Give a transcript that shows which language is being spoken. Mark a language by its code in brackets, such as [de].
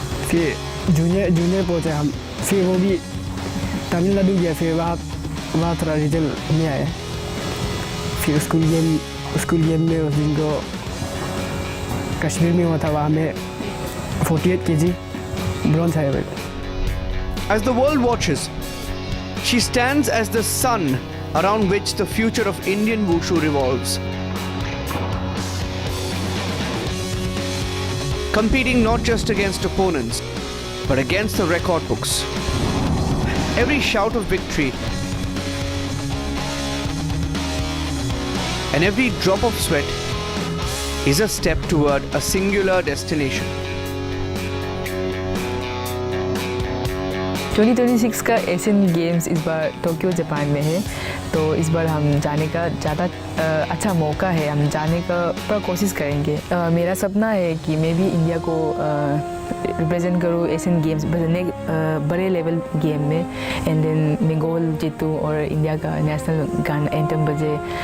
[hi] फिर जूनियर पहुँचे हम, फिर वो भी तमिलनाडु गया, फिर वहाँ थोड़ा रिजल्ट नहीं आया। फिर स्कूल गेम में उस दिन को कश्मीर में हुआ था, वहाँ में 48 kg ब्रॉन्ज आया मेरे। [en] As the world watches, she stands as the sun around which the future of Indian Wushu revolves. Competing not just against opponents, but against the record books. Every shout of victory and every drop of sweat is a step toward a singular destination. [hi] 2026 का Asian games इस बार Tokyo Japan में है, तो इस बार हम जाने का ज़्यादा अच्छा मौका है। हम जाने का पूरा कोशिश करेंगे। मेरा सपना है कि मैं भी इंडिया को रिप्रेजेंट करूँ एशियन गेम्स बड़े लेवल गेम में, एंड देन मैं गोल्ड जीतूँ और इंडिया का नेशनल गाना एंथम बजे।